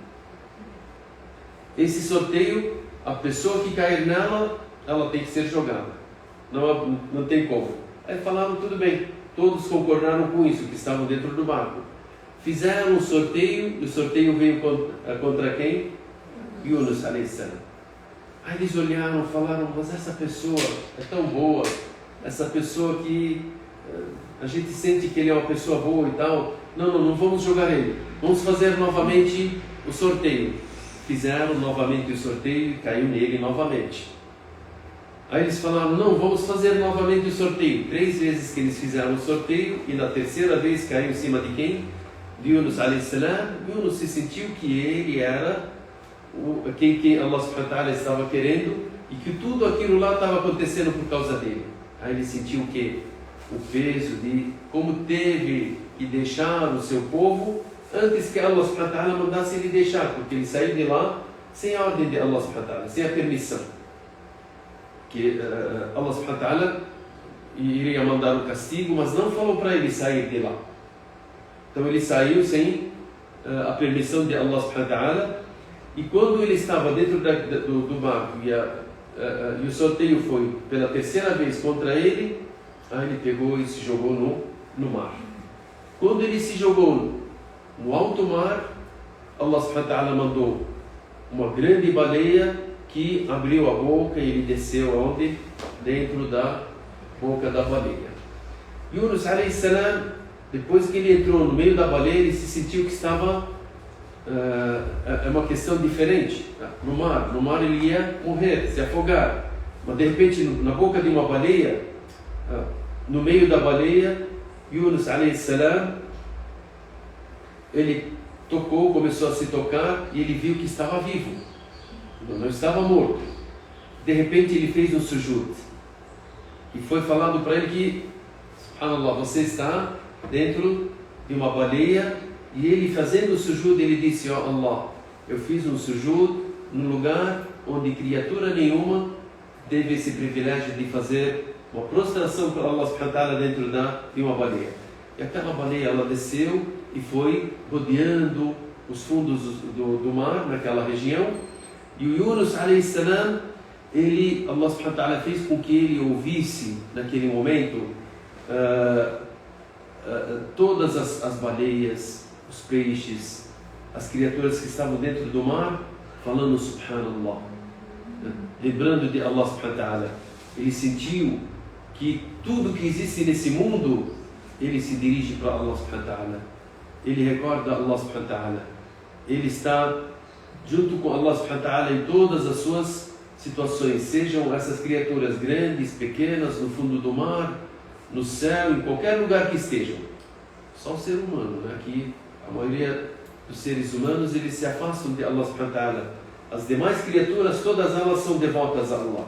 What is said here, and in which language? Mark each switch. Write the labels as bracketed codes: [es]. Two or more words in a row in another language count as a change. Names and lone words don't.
[pt] Esse sorteio, a pessoa que cair nela, ela tem que ser jogada. Não tem como. Aí falaram: tudo bem. Todos concordaram com isso, que estavam dentro do barco. Fizeram um sorteio, e o sorteio veio contra quem? [ar] يونس عليه السلام. [pt] Aí eles olharam e falaram, mas essa pessoa é tão boa, essa pessoa que a gente sente que ele é uma pessoa boa e tal. Não vamos jogar ele, vamos fazer novamente o sorteio. Fizeram novamente o sorteio e caiu nele novamente. Aí eles falaram, não, vamos fazer novamente o sorteio. 3 vezes que eles fizeram o sorteio e na terceira vez caiu em cima de quem? De Yunus [ar] عليه السلام. [pt] Yunus se sentiu que ele era quem [ar] الله سبحانه وتعالى [pt] estava querendo e que tudo aquilo lá estava acontecendo por causa dele. Aí ele sentiu que o peso de como teve que deixar o seu povo antes que [ar] الله سبحانه وتعالى [pt] mandasse ele deixar, porque ele saiu de lá sem a ordem de [ar] الله سبحانه وتعالى, [pt] sem a permissão. Que [ar] الله سبحانه وتعالى [pt] iria mandar o castigo, mas não falou para ele sair de lá. Então ele saiu sem a permissão de [ar] الله سبحانه وتعالى, [pt] e quando ele estava dentro do barco e o sorteio foi pela terceira vez contra ele, aí ele pegou e se jogou no mar. Quando ele se jogou no alto mar, [ar] الله سبحانه وتعالى [pt] mandou uma grande baleia que abriu a boca e ele desceu aonde? Dentro da boca da baleia. [ar] يونس عليه السلام, [pt] depois que ele entrou no meio da baleia, ele se sentiu que estava é uma questão diferente. No mar ele ia morrer, se afogar, mas de repente na boca de uma baleia, no meio da baleia, [ar] يونس عليه السلام, [pt] ele começou a se tocar e ele viu que estava vivo, não estava morto. De repente ele fez um sujud e foi falado para ele que, subhanallah, você está dentro de uma baleia. E ele fazendo o sujud, ele disse, ó Allah, eu fiz um sujud num lugar onde criatura nenhuma teve esse privilégio de fazer uma prostração para [ar] الله سبحانه وتعالى [pt] dentro de uma baleia. E aquela baleia, ela desceu e foi rodeando os fundos do mar, naquela região. E o Yunus [ar] عليه السلام, الله سبحانه وتعالى [pt] fez com que ele ouvisse naquele momento todas as baleias, os peixes, as criaturas que estavam dentro do mar, falando subhanallah, lembrando de [ar] الله سبحانه وتعالى. [pt] Ele sentiu que tudo que existe nesse mundo, ele se dirige para [ar] الله سبحانه وتعالى, [pt] ele recorda [ar] الله سبحانه وتعالى, [pt] ele está junto com [ar] الله سبحانه وتعالى [pt] em todas as suas situações, sejam essas criaturas grandes, pequenas, no fundo do mar, no céu, em qualquer lugar que estejam. Só o ser humano, né? Que a maioria dos seres humanos, eles se afastam de [ar] الله سبحانه وتعالى. [pt] As demais criaturas, todas elas são devotas a Allah.